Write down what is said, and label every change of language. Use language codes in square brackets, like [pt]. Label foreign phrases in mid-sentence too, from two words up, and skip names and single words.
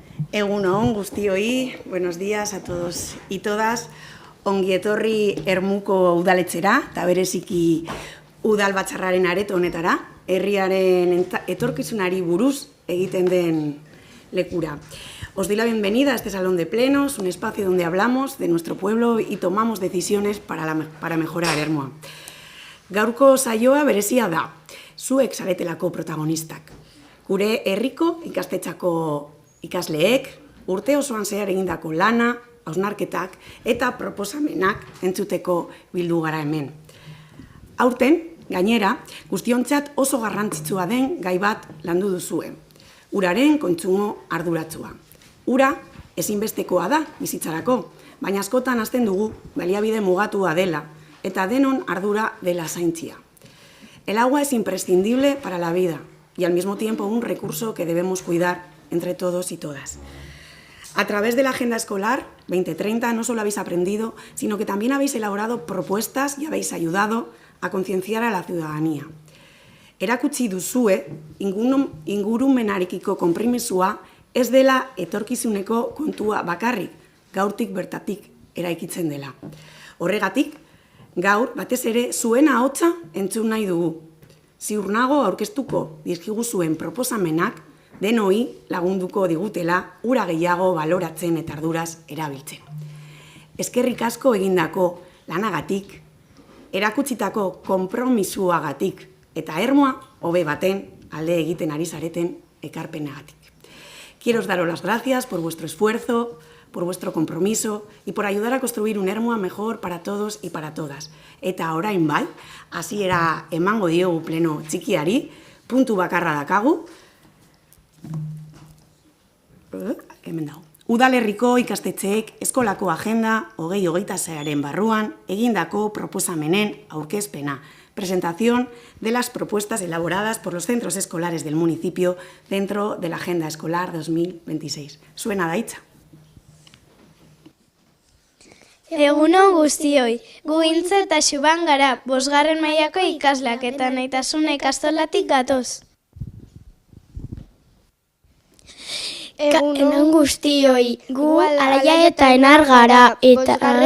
[eu] Egun on guztioi, [es] buenos días a todos y todas. [eu] Ongi etorri Ermuko udaletxera, eta bereziki udal batzarraren areto honetara, herriaren etorkizunari buruz egiten den lekura. [es] Os doy la bienvenida a este salón de plenos, un espacio donde hablamos de nuestro pueblo y tomamos decisiones para mejorar Ermua. [eu] Gaurko saioa berezia da, zuek zaretelako protagonistak. Gure herriko ikastetxako ikasleek, urte osoan zehar egindako lana, hausnarketak eta proposamenak entzuteko bildu gara hemen. Aurten, gainera, guztiontzat oso garrantzitsua den gai bat landu duzue. Uraren kontsumo arduratsua. Ura ezinbestekoa da bizitzarako, baina askotan hasten dugu baliabide mugatua dela eta denon ardura dela zaintzia. [es] El agua es imprescindible para la vida y al mismo tiempo un recurso que debemos cuidar entre todos y todas. A través de la Agenda Escolar 2030 no solo habéis aprendido, sino que también habéis elaborado propuestas y habéis ayudado a concienciar a la ciudadanía. [eu] Erakutsi duzue, ingurumenarekiko konpromisoa ez dela etorkizuneko kontua bakarrik, gaurtik bertatik eraikitzen dela. Horregatik, gaur batez ere zuen ahotsa entzun nahi dugu. Ziur nago aurkeztuko dizkiguzuen proposamenak denoi lagunduko digutela ura gehiago baloratzen eta arduraz erabiltzen. Eskerrik asko egindako lanagatik, erakutsitako konpromisoagatik eta Ermua hobe baten alde egiten ari zareten ekarpenagatik. [es] Quiero daros las gracias por vuestro esfuerzo, por vuestro compromiso y por ayudar a construir un Ermua mejor para todos y para todas. [eu] Eta orain bai, hasiera emango diogu pleno txikiari, puntu bakarra dakagu. Hemen dago. Udalerriko ikastetxeek eskolako agenda 2026aren barruan egindako proposamenen aurkezpena. [es] Presentación de las propuestas elaboradas por los centros escolares del municipio dentro de la Agenda Escolar 2026. [eu] Suena da hitza. Egunon guztioi, gu Intza eta Xuban gara, 5. mailako ikasleak eta Nahitasuna ikastolatik gatoz. Egunon guztioi, gu Araia eta Enar gara, eta 2.